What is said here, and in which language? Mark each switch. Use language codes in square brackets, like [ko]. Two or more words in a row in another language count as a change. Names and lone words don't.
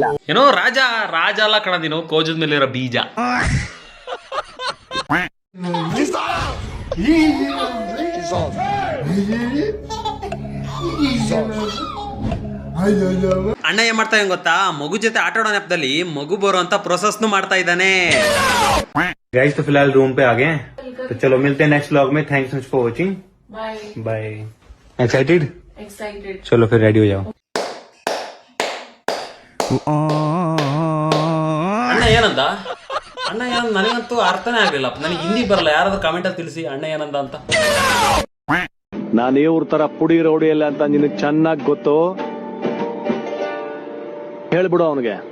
[kn] ಏನೋ ರಾಜ ಅಲ್ಲ ಕಣ, ನೀನು ಕೋಜದ ಮೇಲೆ ಇರೋ ಬೀಜ. ಅಣ್ಣ ಏನ್ ಮಾಡ್ತಾ ಇದ್ದಾನೆ ಗೊತ್ತಾ? ಮಗು ಜೊತೆ ಆಟ ಆಡೋ ನೆಪದಲ್ಲಿ ಮಗು ಬರುವಂತ प्रोसेस ಮಾಡ್ತಾ ಇದ್ದಾನೆ. [hi] गाइस तो फिलहाल रूम पे आ गए हैं, तो चलो मिलते हैं [en] next vlog [hi] में. [en] thanks much for watching. bye. excited? [hi] चलो फिर रेडी हो जाओ. [kn] ಅಣ್ಣ ಏನಂದ ನನಗಂತೂ ಅರ್ಥನೇ ಆಗ್ಲಿಲ್ಲ. ನನಗೆ ಹಿಂದಿ ಬರಲ್ಲ. ಯಾರಾದ್ರೂ ಕಾಮೆಂಟ್ ಅಲ್ಲಿ ತಿಳಿಸಿ ಅಣ್ಣ ಏನಂದ ಅಂತ. ನಾನು ಇವ್ರ ತರ ಪುಡಿ ರೌಡಿ ಅಲ್ಲ ಅಂತ ನಿನಗೆ ಚೆನ್ನಾಗಿ ಗೊತ್ತು. ಹೇಳ್ಬಿಡು ಅವನಿಗೆ.